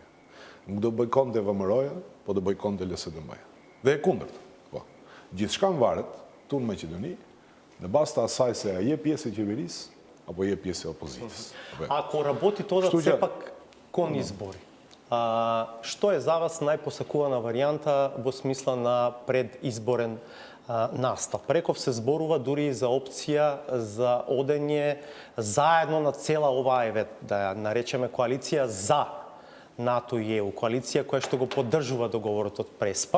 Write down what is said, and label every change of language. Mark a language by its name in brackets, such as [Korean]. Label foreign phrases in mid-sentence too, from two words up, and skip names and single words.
[Albanian] Nuk do bojkonte VMRO-ja, po do bojkonte LSDM-ja. Dhe e kundërt. Po. Gjithçka varet tu në Maqedoni në bazë të asaj se a je pjesë e qeverisë apo je pjesë e опозитës. [Macedonian] Ако работи тоа да се пак кон избори, што е за вас најпосакувана варијанта во смисла на предизборен настав? Преков се зборува дури и за опција за одење заедно на цела оваа, да ја наречеме коалиција за НАТО и ЕУ, коалиција која што го поддржува договорот од Преспа.